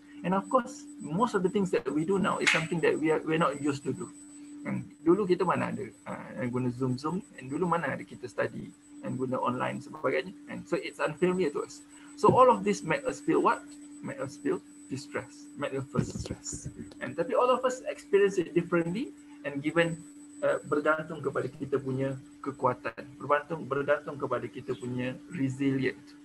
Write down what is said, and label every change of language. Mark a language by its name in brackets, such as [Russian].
[English] And of course, most of the things that we do now is something that we're not used to do. [Malay] And dulu kita mana ada guna Zoom, [English] and [Malay] dulu mana ada kita [English] study and [Malay] guna online sebagainya. [English] And so it's unfamiliar to us. So all of this make us feel what? Make us feel distress, make us feel stress. And tapi all of us experience it differently, and given [Malay] bergantung kepada kita punya kekuatan, bergantung kepada kita punya resilient.